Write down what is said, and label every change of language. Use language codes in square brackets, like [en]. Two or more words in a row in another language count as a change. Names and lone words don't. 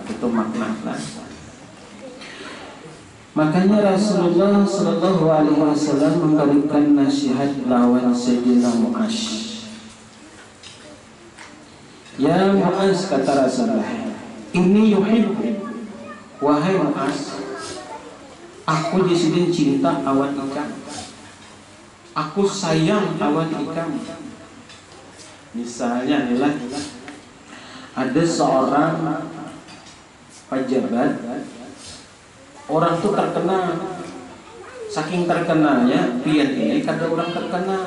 [id] Itu maknanya. [bjn] Makanya Rasulullah [ar] sallallahu alaihi wasallam [bjn] memberikan nasihat lawan Sayyidina Mu'az. [id] Ya Mu'az, kata Rasulullah, ini yuhibbu, [bjn] wahai Mu'az, aku di sini cinta awan ikam, aku sayang awan ikam. Misalnya adalah ada seorang pejabat, orang itu terkenal, saking terkenalnya pian ini kada orang terkenal.